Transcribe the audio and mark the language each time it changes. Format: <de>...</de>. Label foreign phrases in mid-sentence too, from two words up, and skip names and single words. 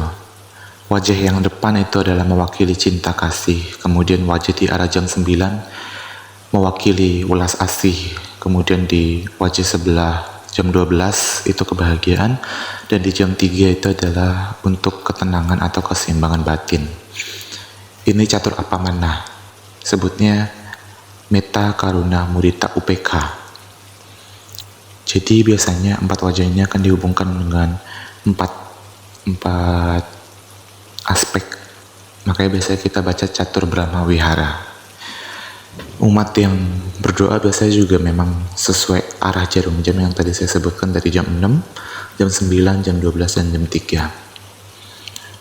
<id>Wajah yang depan itu adalah mewakili cinta kasih, kemudian wajah di arah jam 9 mewakili welas asih, kemudian di wajah sebelah jam 12 itu kebahagiaan, dan di jam 3 itu adalah untuk ketenangan atau keseimbangan batin. Ini</id> <pi>catur apamana,</pi> <id>sebutnya</id> <pi>metta, karuna, mudita, upekha.</pi> <id>Jadi biasanya 4 wajah ini akan dihubungkan dengan 4 aspek. Makanya biasanya kita baca catur Brahma Wihara. Umat yang berdoa biasanya juga memang sesuai arah jarum jam yang tadi saya sebutkan dari jam 6, jam 9, jam 12, dan jam 3.</id>